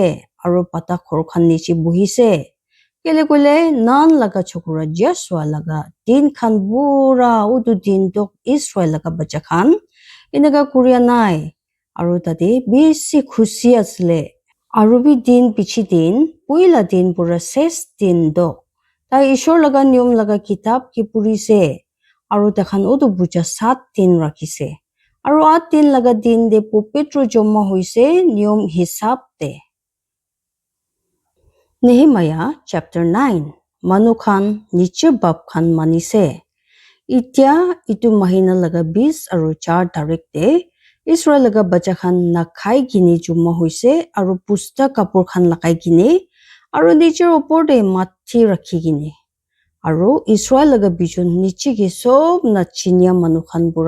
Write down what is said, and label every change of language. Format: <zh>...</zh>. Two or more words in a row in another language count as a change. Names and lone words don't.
<nag>aro pata khor khan niche buhise kele kole nan laga chokura Joshua laga din khan pura udu din tok Israel laga bacha khan inaga kuria nai aro tate bisi khushi asle aro bi din pichi din puila din pura ses din do ta ishor laga niyom laga kitab ki purise aro takhan udu bucha 7 din rakhise aro 8 din laga din de pupitro joma hoise niyom hisab de Nehemiah chapter 9 Manu khan niche bab khan manise Itya itu mahina laga 20 aro 4 tarik de Israel laga bacha khan nakhai gini juma hoise aro pusta kapur khan lagai gini aro nicher opor de mathi rakhi gini aro Israel laga bichon niche ge sob na chinya manu khan pura</nag>